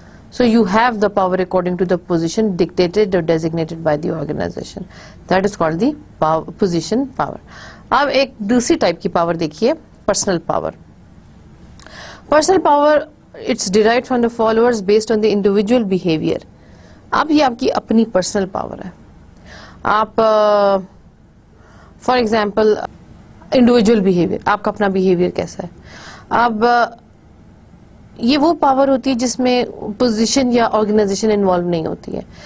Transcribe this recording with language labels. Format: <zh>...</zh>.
<en>So you have the power according to the position dictated or designated by the organization. That is called the position power.</en> <ur>اب ایک دوسری type کی power دیکھیے, personal power.</ur> <en>Personal power it's derived from the followers based on the individual behavior.</en> <ur>اب یہ آپ کی اپنی پرسنل پاور ہے. آپ فار ایگزامپل انڈیویجول بہیویئر, آپ کا اپنا بہیویئر کیسا ہے. اب یہ وہ پاور ہوتی ہے جس میں پوزیشن یا آرگنائزیشن انوالو نہیں ہوتی ہے.</ur>